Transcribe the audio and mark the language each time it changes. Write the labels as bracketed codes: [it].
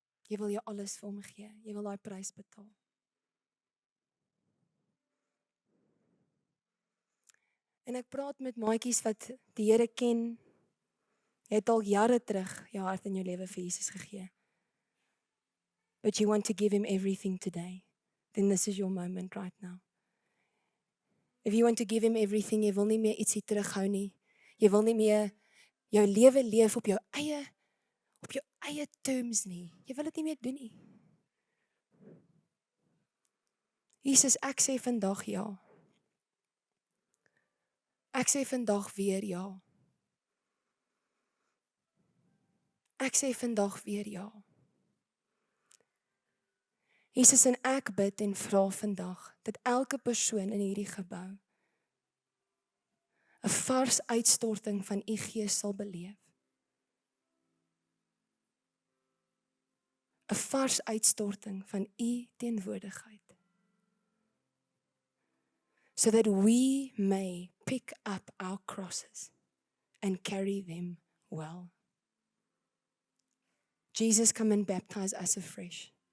[af] Jy wil jou alles vir hom gee, jy wil daai prys betaal. En ek praat met maatjies wat die Here ken. Jy het al jare terug jou hart en jou lewe vir Jesus gegee. [en] But you want to give him everything today. Then this is your moment right now. If you want to give him everything, [af] jy wil nie meer ietsie terughou nie. Jy wil nie meer jou lewe leef op jou eie terms nie. Jy wil dit nie meer doen nie. Jesus, ek sê vandag ja. Ek sê vandag weer ja. Ek sê vandag weer ja. Jesus, en ek bid en vra vandag dat elke persoon in hierdie gebou 'n vars uitstorting van u Gees sal beleef. 'n Vars uitstorting van u teenwoordigheid. [en] So that we may pick up our crosses and carry them well. Jesus, come and baptize us afresh.